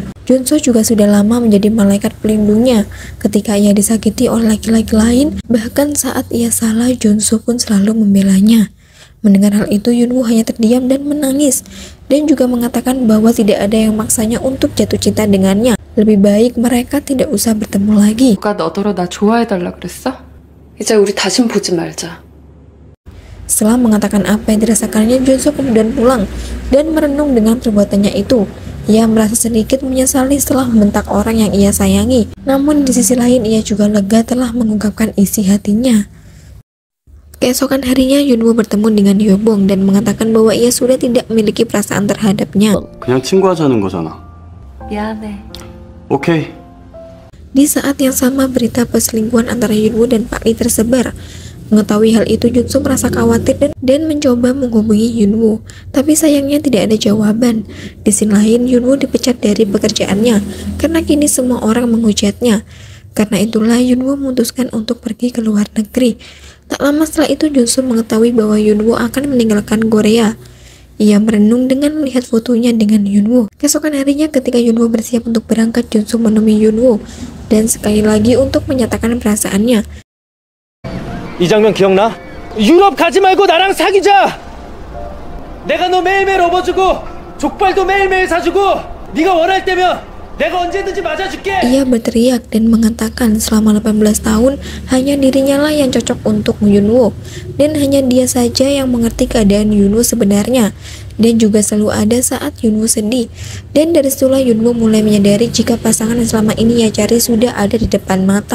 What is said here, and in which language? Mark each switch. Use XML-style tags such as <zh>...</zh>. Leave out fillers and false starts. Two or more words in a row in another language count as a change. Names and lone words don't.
<id>Junso juga sudah lama menjadi malaikat pelindungnya ketika ia disakiti oleh laki-laki lain. Bahkan saat ia salah, Junso pun selalu membelanya. Mendengar hal itu, Yunwoo hanya terdiam dan menangis, dan juga mengatakan bahwa tidak ada yang maksanya untuk jatuh cinta dengannya. Lebih baik mereka tidak usah bertemu lagi.</id> <ko>누가 너더러 나 좋아해달라 그랬어? 이제 우리 다신 보지 말자.</ko> <id>Setelah mengatakan apa yang dirasakannya, Junso kemudian pulang dan merenung dengan perbuatannya itu. Ia merasa sedikit menyesali setelah membentak orang yang ia sayangi. Namun di sisi lain ia juga lega telah mengungkapkan isi hatinya. Keesokan harinya Yunwoo bertemu dengan Hyobong dan mengatakan bahwa ia sudah tidak memiliki perasaan terhadapnya.</id> <ko>그냥 친구하자는 거잖아. 미안해. 오케이.</ko> <id>Di saat yang sama, berita perselingkuhan antara Yunwoo dan Pak Lee tersebar. Mengetahui hal itu, Junso merasa khawatir dan mencoba menghubungi Yunwoo, tapi sayangnya tidak ada jawaban. Di sisi lain, Yunwoo dipecat dari pekerjaannya karena kini semua orang menghujatnya. Karena itulah Yunwoo memutuskan untuk pergi ke luar negeri. Tak lama setelah itu, Junso mengetahui bahwa Yunwoo akan meninggalkan Korea. Ia merenung dengan melihat fotonya dengan Yunwoo. Keesokan harinya ketika Yunwoo bersiap untuk berangkat, Junso menemui Yunwoo dan sekali lagi untuk menyatakan perasaannya.</id> <ko>이 장면 기억나? 유럽 가지 말고 나랑 사귀자! 내가 너 매일매일 업어주고 족발도 매일매일 사주고 네가 원할 때면 내가 언제든지 맞아줄게!</ko> <id>Ia berteriak dan mengatakan selama 18 tahun hanya dirinya lah yang cocok untuk Yunwoo, dan hanya dia saja yang mengerti keadaan Yunwoo sebenarnya, dan juga selalu ada saat Yunwoo sedih. Dan dari situlah Yunwoo mulai menyadari jika pasangan yang selama ini ia cari sudah ada di depan mata.</id>